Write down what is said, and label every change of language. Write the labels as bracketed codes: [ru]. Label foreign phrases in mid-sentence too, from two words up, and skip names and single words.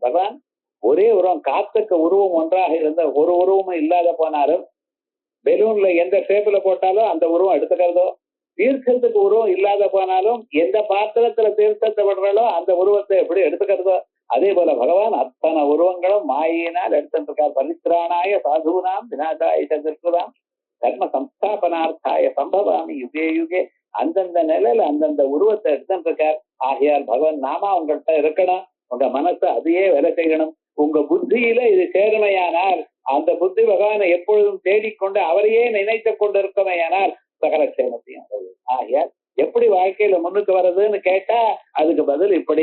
[ta] பகவான் ஒரே உருவம், காத்துக்கு உருவம் ஒன்றாக இருந்த ஒரு உருவமும் இல்லாத போனாலும், பெலூன்ல எந்த ஷேப்ல போட்டாலும் அந்த உருவம் எடுத்துக்கிறதோ, தீர்த்தத்துக்கு உருவம் இல்லாத போனாலும் எந்த பாத்திரத்துல தீர்த்தத்தை விடுறாலோ அந்த உருவத்தை எப்படி எடுத்துக்கிறதோ, அதே போல பகவான் அத்தனை உருவங்களும் மாயினால் எடுத்துட்டு இருக்கார். [sa] परित्राणाय साधूनां विनाशाय च दुष्कृतां धर्म संस्थापनार्थाय सम्भवामि युगे युगे. [ta] அந்தந்த நிலையில அந்தந்த உருவத்தை எடுத்துட்டு இருக்கார். ஆகையால் பகவான் நாமா உங்கள்கிட்ட இருக்கணும். உங்க மனசை அதையே வேலை செய்யணும். உங்க புத்தியில இது சேருமையானால் அந்த புத்தி பகவானை எப்பொழுதும் தேடிக்கொண்டு அவரையே நினைத்து கொண்டு இருக்கமையானால் சகல சேமத்தையும். ஆகையால் எப்படி வாழ்க்கையில முன்னுக்கு வர்றதுன்னு கேட்டா அதுக்கு பதில் இப்படி.